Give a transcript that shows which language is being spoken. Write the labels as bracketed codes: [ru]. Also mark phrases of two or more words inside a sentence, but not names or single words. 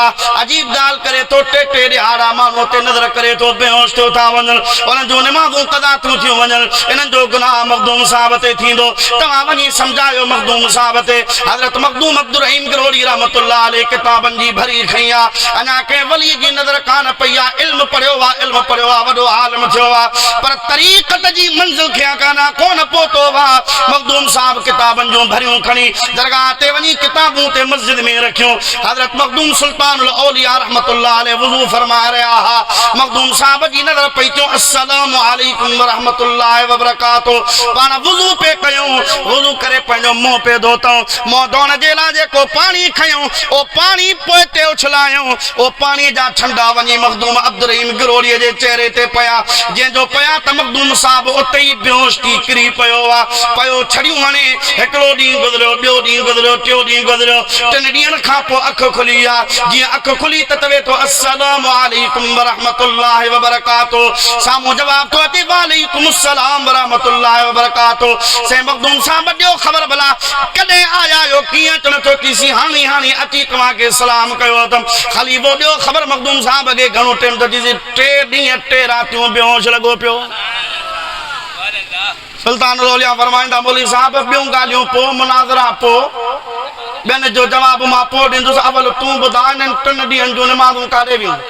[sd] अजीब ॻाल्हि करे थो टे ॾिहाड़ा माण्हू ते नज़र करे थो बेहोश थियो था वञनि उन्हनि जूं निमाज़ूं क़ज़ा थियूं वञनि इन्हनि जो गुनाह मखदूम साहब ते थींदो तव्हां वञी सम्झायो मखदूम साहब ते हज़रत मखदूम अब्दुर रहीम गिरोड़ी [ar] رحمة الله عليه [sd] किताबनि जी भरी खई आहे अञा कंहिं वली जी नज़र कान पई आहे इल्म पढ़ियो आहे वॾो आलिम थियो आहे पर तरीक़त जी मंज़िल खे कोन पहुतो आहे मखदूम साहब किताबनि जूं भरियूं खणी दरगाह ते वञी किताबूं ते मस्जिद में रखियूं हज़रत मखदूम सुल्तानुल औलिया [ar] رحمة الله عليه [sd] वुज़ू फरमा रहा हा मखदूम साहब जी नज़र पई थियो [ar] السلام عليكم ورحمة الله وبركاته [sd] पाण वुज़ू पे कयूं वुज़ू करे पंहिंजो मुंहुं पे धोतऊं मुंहुं धोअण जे लाइ जेको पाणी खयूं ओ पाणी पोइ ते उछलायूं ओ पाणी जा ठंडा वञी मखदूम अब्दुर रहीम गिरोड़ीअ जे चेहरे ते पया जंहिंजो पया त मखदूम साहब उते ई बेहोश थी किरी पियो आहे पयो छड़ियूं हणे हिकिड़ो ॾींहुं गुज़रियो ॿियो ॾींहुं गुज़रियो टियों ॾींहुं गुज़रियो 3 ॾींहंनि खां पोइ अखि खुली आहे जीअं अखि खुली त तवे थो [ar] السلام عليكم ورحمة الله وبركاته [sd] साम्हूं जवाब थो अचे [ar] وعليكم السلام ورحمة الله وبركاته [sd] से मखदूम साहब ॾियो ख़बर भला कॾहिं आया आहियो कीअं अचण थो कीसी हाणे अची तव्हांखे सलाम कयो अथमि ख़ाली वो ॾियो ख़बर मखदूम साहब खे घणो टाइम त 3 ॾींहं 3 रातियूं बेहोश लॻो पियो सुल्तानुल औलिया फरमाईंदा मौलवी साहब ॿियूं ॻाल्हियूं पोइ मुनाज़रा पोइ ॿियनि जो जवाब मां पोइ ॾींदुसि अवल तूं ॿुधा इन्हनि 3 ॾींहंनि जूं निमाज़ूं काॾे वियूं